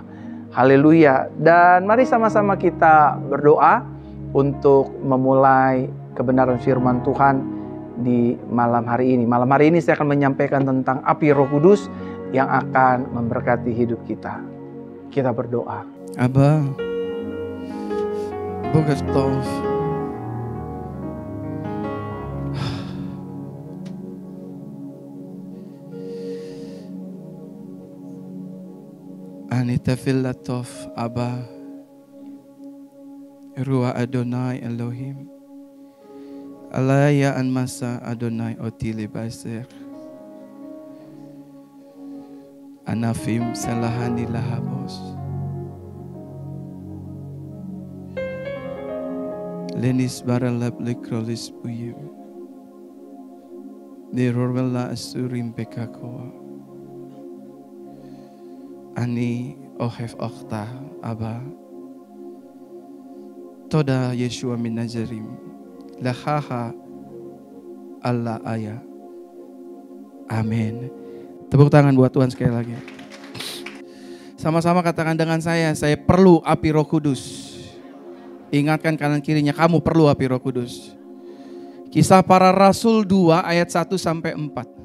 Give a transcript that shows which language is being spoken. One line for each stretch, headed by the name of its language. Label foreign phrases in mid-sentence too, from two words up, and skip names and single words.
Indonesian: Haleluya. Dan mari sama-sama kita berdoa untuk memulai kebenaran firman Tuhan di malam hari ini. Malam hari ini saya akan menyampaikan tentang api Roh Kudus yang akan memberkati hidup kita. Kita berdoa. Abba, Boker Tov, Anita Filatov, Abba, Ruah Adonai Elohim, Alaya Anmasa Adonai Otili Baser, Anafim Salahani Lahabos, Lenis Baralab Likrolis Buyim, Dirorwela Asurim Pekakoa, Ani Ohef Okta Abba, Toda Yeshua min Nazarim, Lahaha Allah Ayah. Amin. Tepuk tangan buat Tuhan sekali lagi. Sama-sama katakan dengan saya perlu api Roh Kudus. Ingatkan kanan kirinya, kamu perlu api Roh Kudus. Kisah Para Rasul 2 ayat 1 sampai 4.